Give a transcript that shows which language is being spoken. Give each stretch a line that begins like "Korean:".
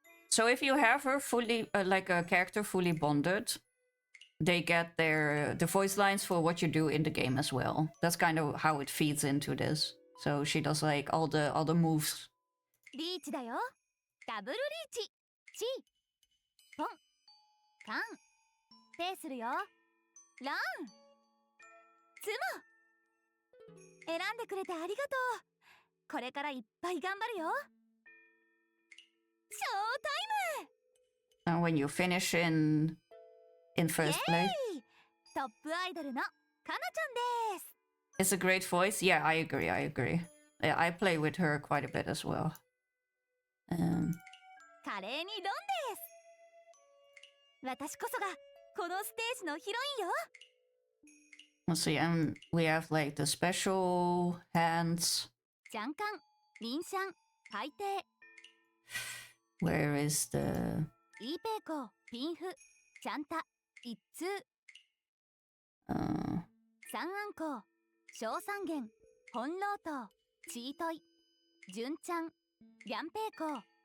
English: So if you have her fully like a character fully bonded, they get the voice lines for what you do in the game as well. That's kind of how it feeds into this. So she does like all the moves.
Japanese: リーチだよ。ダブルリーチ。チポンカンペーするよ。ランツモ選んでくれてありがとう。これからいっぱい頑張るよ。ショータイム。
English: And when you finish in first place,
Japanese: トップアイドルのかなちゃんです。
English: it's a great voice. Yeah, I agree. Yeah, I play with her quite a bit as well.
Japanese: 華麗にロンです。私こそがこのステージのヒロインよ。
English: Let's see, and we have like the special hands.
Japanese: ジャンカン、リンシャン、海底。
English: Where is the...
Japanese: イーペイコ、ピンフ、チャンタ、一通。三安コ、小三元、本老頭、チートイ、純ちゃん、リャンペイコ。